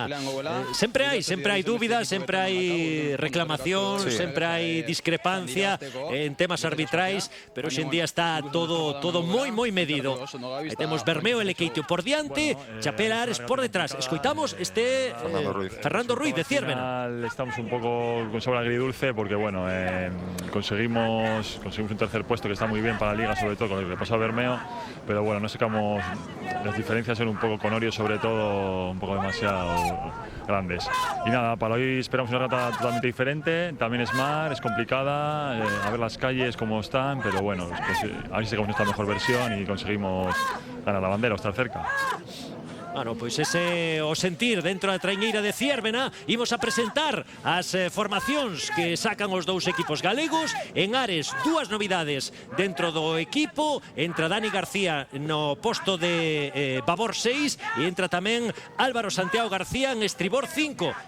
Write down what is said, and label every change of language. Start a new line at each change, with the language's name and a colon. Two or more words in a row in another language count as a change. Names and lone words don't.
Galician: Sempre hai dúbidas, sempre hai reclamacións, sempre hai discrepancia en temas arbitrais, pero hoxe en día está todo moi medido. Aí temos Bermeo e Lequeitio por diante, Chapela Ares por detrás. Escoitamos Fernando Ruiz de Ciervena.
Spanish: Estamos un pouco con sabor agridulce porque, bueno, conseguimos un tercer puesto que está muy bien para la liga, sobre todo con lo que pasó a Bermeo, pero bueno, no sacamos las diferencias, son un poco con Orio, sobre todo un poco demasiado grandes. Y nada, para hoy esperamos una regata totalmente diferente, también es mar, es complicada, a ver las calles cómo están, pero bueno, pues, a ver si sacamos nuestra mejor versión y conseguimos ganar la bandera o estar cerca.
Galician: Bueno, pois ese o sentir dentro da traiñeira de Ciervena. Imos a presentar as formacións que sacan os dous equipos galegos. En Ares, dúas novidades dentro do equipo. Entra Dani García no posto de babor 6 e entra tamén Álvaro Santiago García en estribor 5.